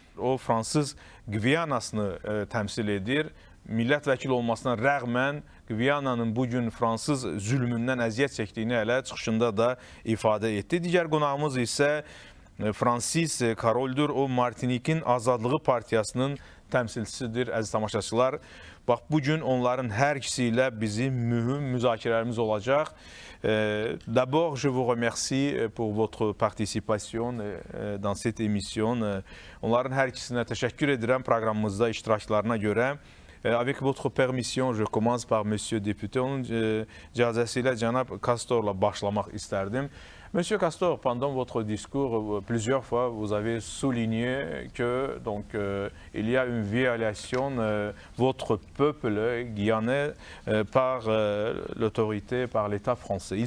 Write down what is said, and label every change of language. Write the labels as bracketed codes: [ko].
[az] O, Fransız Gviyanasını təmsil edir. Millət vəkili olmasına rəğmən Gviyananın bugün Fransız zülmündən əziyyət çəkdiyini hələ çıxışında da ifadə etdi. Digər qonağımız isə Francis Karoldür. O, Martinikin Azadlığı Partiyasının təmsilçisidir, əziz tamaşaçılar. Bax, bugün onların hər ikisi ilə bizim mühüm müzakirələrimiz olacaq. [fr] D'abord, je vous remercie pour votre participation dans cette émission. [az] Onların hər ikisinə təşəkkür edirəm proqramımızda iştiraklarına görə. [fr] Avec votre permission, je commence par Monsieur Député. [az] Onun icazəsi ilə cənab Castorla başlamaq istərdim. [fr] Monsieur Castor, pendant votre discours, plusieurs fois, vous avez souligné que il y a une violation votre peuple guyanais par l'autorité, par l'État français.